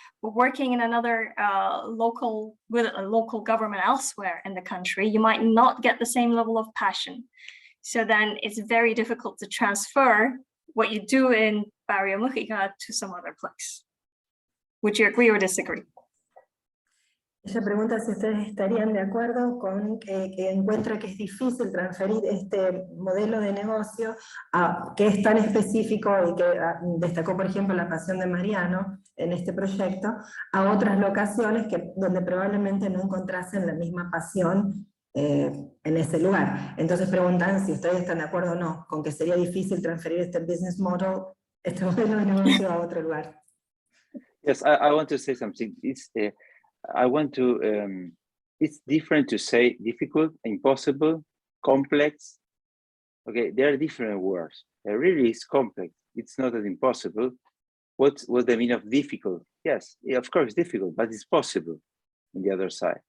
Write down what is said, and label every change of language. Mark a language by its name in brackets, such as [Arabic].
[English] But working in another with a local government elsewhere in the country, you might not get the same level of passion. So then it's very difficult to transfer what you do in Barrio Mujica to some other place. Would you agree or disagree? [Spanish] Ella pregunta si ustedes estarían de acuerdo con que encuentra que es difícil transferir este modelo de negocio que es tan específico y que destacó, por ejemplo, la pasión de Mariano en este proyecto, a otras locaciones donde probablemente no encontrasen la misma pasión en ese lugar. Entonces preguntan si ustedes están de acuerdo o no con que sería difícil transferir este [English] business model, [Spanish] este modelo de negocio a otro lugar. [English] Yes, I want to say something. I want to, it's different to say difficult, impossible, complex. Okay, there are different words. It really is complex. It's not as impossible. What's the meaning of difficult? Yes, of course, difficult, but it's possible on the other side.